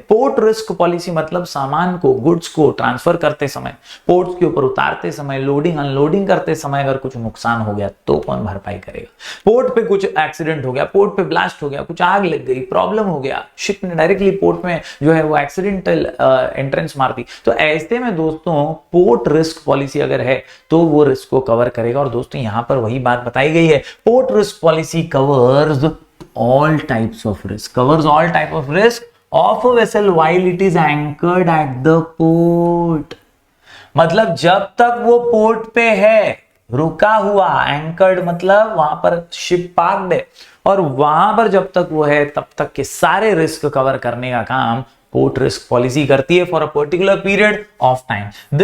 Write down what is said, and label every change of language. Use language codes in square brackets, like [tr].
[hi] Port risk policy मतलब सामान को, गुड्स को ट्रांसफर करते समय, पोर्ट्स के ऊपर उतारते समय, लोडिंग अनलोडिंग करते समय अगर कुछ नुकसान हो गया तो कौन भरपाई करेगा। पोर्ट पे कुछ एक्सीडेंट हो गया, पोर्ट पे ब्लास्ट हो गया, कुछ आग लग गई, प्रॉब्लम हो गया, शिप ने डायरेक्टली पोर्ट में जो है वो एक्सीडेंटल एंट्रेंस मार दी, तो ऐसे में दोस्तों पोर्ट रिस्क पॉलिसी अगर है तो वो रिस्क को कवर करेगा। और दोस्तों यहां पर वही बात बताई गई है, [en] Port risk policy covers all types of risk, covers all type of risk of a vessel while it is anchored at the port। [hi] मतलब जब तक वो पोर्ट पे है, रुका हुआ, एंकर्ड मतलब वहां पर शिप पार्क्ड है, और वहां पर जब तक वो है तब तक के सारे रिस्क कवर करने का काम पोर्ट रिस्क पॉलिसी करती है [en] For a particular period of time.